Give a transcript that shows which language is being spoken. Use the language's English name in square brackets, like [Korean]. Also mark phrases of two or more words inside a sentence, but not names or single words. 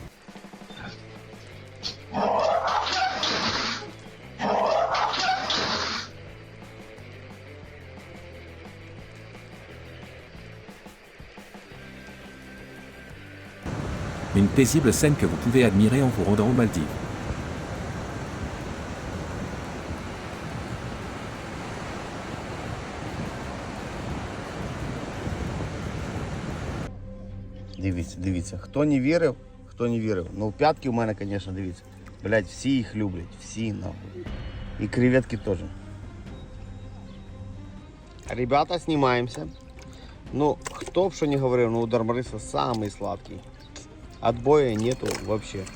[French] Une paisible scène que vous pouvez admirer en vous rendant aux Maldives. [Ukrainian] Дивіться. Хто не вірив, Ну, п'ятки у мене, звісно, дивіться. Блять, всі їх люблять, всі нахуй. І креветки теж. Ребята, знімаємося. Ну, хто б що не говорив, [Russian] ну удар Бориса самий сладкий. Отбоя нету вообще.